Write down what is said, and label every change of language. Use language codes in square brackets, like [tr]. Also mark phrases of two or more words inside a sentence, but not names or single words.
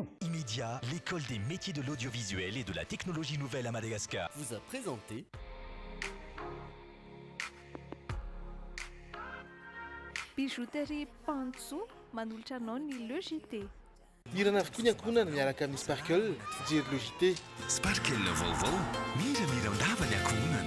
[fr] Immédiat, l'école des métiers de l'audiovisuel et de la technologie nouvelle à Madagascar vous a présenté [mg] Bijouterie Pantso, manolotra anao ny Le JT. Irana avokoa ny ankohonana miaraka amin'ny Sparkle, fijery Le JT. Sparkle vaovao, miramira ndava ny ankohonana.